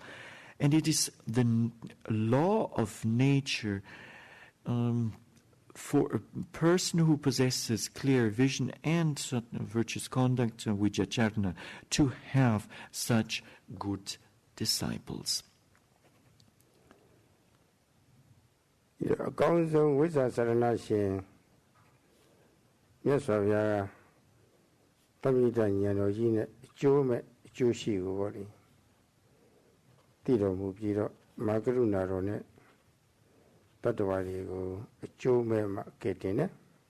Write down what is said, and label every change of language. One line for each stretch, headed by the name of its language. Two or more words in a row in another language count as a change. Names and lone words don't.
English: And it is the law of nature for a person who possesses clear vision and virtuous conduct, vijacharana, to have such good disciples.
Burmese: အကောင်းဆုံးဝိဇ္ဇာစရဏရှင်မြတ်စွာဘုရားကတပိဋကဉာဏ်တော်ကြီးနဲ့အကျိုးမဲ့အကျိုးရှိကိုပေါ့လေသိတော်မူပြီးတော့မာကရုဏာတော်နဲ့တတ္တဝါတွေကိုအကျိုးမဲ့မှကဲ့တင်တယ်